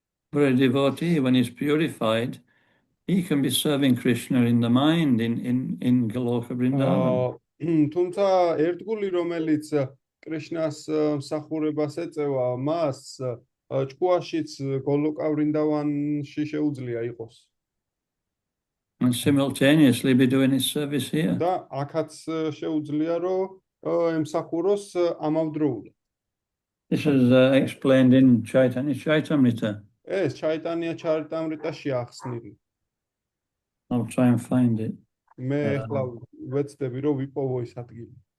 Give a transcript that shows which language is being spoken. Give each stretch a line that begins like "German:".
English: But a devotee, when he's purified, he can be serving Krishna in the mind in Goloka Vrindavan.
Georgian: თუმცა ერთგული, რომელიც კრიშნას მსახურებას ეწევა, მას ჭკუაშიც გოლოკა ვრინდავანში შეუძლია იყოს.
English: And simultaneously be doing his service here.
Georgian: და აქაც შეუძლია, რომ ემსახუროს ამავდროულად.
English: This is explained in Chaitanya Chaitamrita.
Georgian: ეს ჩაიტანია ჩარიტამრიტაშია ახსნილი.
English: I'll try and find it.
Georgian: მე ახლა ვეცდები, რომ ვიპოვო ის ადგილი.